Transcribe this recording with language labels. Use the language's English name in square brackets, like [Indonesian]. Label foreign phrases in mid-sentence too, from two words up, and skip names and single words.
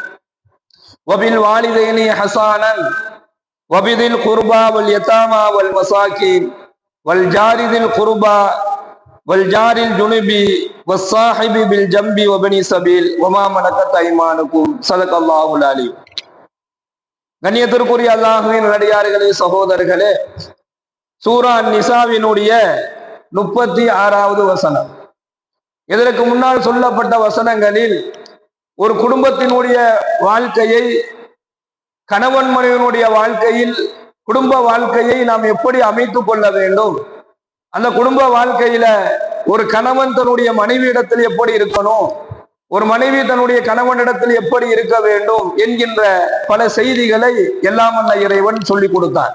[Arabic] وبالوالدين حسانا وبذي القربى واليتامى والمساكين والجار ذي القربى والجار الجنب والصاحب بالجنب وبني سبيل وما ملكت ايمانكم صدق الله العليم. [Tamil] கண்ணியத்திற்குரிய அல்லாஹ்வின் நல்லடியார்களே, சகோதரர்களே, சூரா நிசாவினுடைய 36வது வசனம். இதற்கு முன்னால் சொல்லப்பட்ட வசனங்களில் ஒரு குடும்பத்தினுடைய வாழ்க்கையை, கணவன் மனைவியினுடைய வாழ்க்கையில் குடும்ப வாழ்க்கையை நாம் எப்படி அமைத்துக் கொள்ள வேண்டும், அந்த குடும்ப வாழ்க்கையில ஒரு கணவன் தன்னுடைய மனைவியிடத்தில் எப்படி இருக்கணும், ஒரு மனைவி தன்னுடைய கணவனிடத்தில் எப்படி இருக்க வேண்டும் என்கின்ற பல செய்திகளை எல்லாம் வல்ல இறைவன் சொல்லி கொடுத்தார்.